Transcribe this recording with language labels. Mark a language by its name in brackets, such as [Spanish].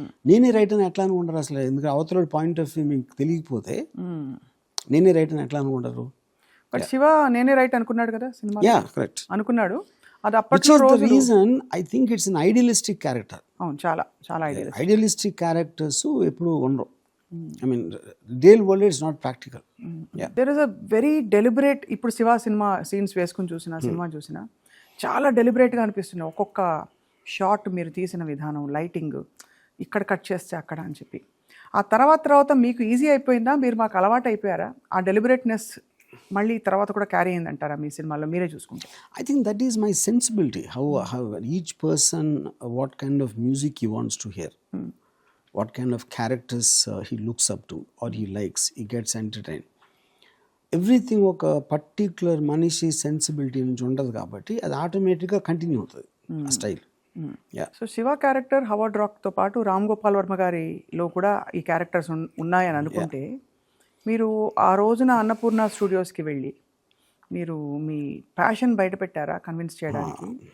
[Telugu] నేనే రైట్ అని ఎట్లా అనుకుంటారు అసలు? ఎందుకంటే అవతల పాయింట్ ఆఫ్ వ్యూ మీకు తెలియకపోతే నేనే రైట్ అని ఎట్లా అనుకుంటారు? బట్ శివ నేనే రైట్ అనుకున్నాడు కదా సినిమా. కరెక్ట్, అనుకున్నాడు. అది అప్పట్లో [English] Reason I think it's an idealistic character. [Telugu] అవును, చాలా చాలా ఐడియలిస్టిక్ క్యారెక్టర్స్ ఎప్పుడు ఉండవు. [English] I mean, real world is not practical. There is a very deliberate, [Telugu] ఇప్పుడు శివ సినిమా సీన్స్ వేసుకుని చూసిన సినిమా చూసిన చాలా డెలిబరేట్గా అనిపిస్తుంది. ఒక్కొక్క షాట్ మీరు తీసిన విధానం, లైటింగ్, ఇక్కడ కట్ చేస్తే అక్కడ అని చెప్పి. ఆ తర్వాత మీకు ఈజీ అయిపోయిందా? మీరు మాకు అలవాటు అయిపోయారా? ఆ డెలిబరేట్నెస్ మళ్ళీ తర్వాత కూడా క్యారీ అయిందంటారా మీ సినిమాలో మీరే చూసుకుంటే? [English] I think that is my sensibility. How each person, what kind of music he wants to hear. What kind of characters he looks up to or he likes, he gets entertained. [Telugu] Everything ఒక particular మనిషి sensibility నుంచి ఉండదు కాబట్టి అది ఆటోమేటిక్గా continue అవుతుంది ఆ style. So Shiva character హవర్డ్ రాక్తో పాటు రామ్ గోపాల్ వర్మ గారిలో కూడా ఈ క్యారెక్టర్స్ ఉన్నాయని అనుకుంటే, మీరు ఆ రోజున అన్నపూర్ణ స్టూడియోస్కి వెళ్ళి మీరు మీ ప్యాషన్ బయట పెట్టారా కన్విన్స్ చేయడానికి?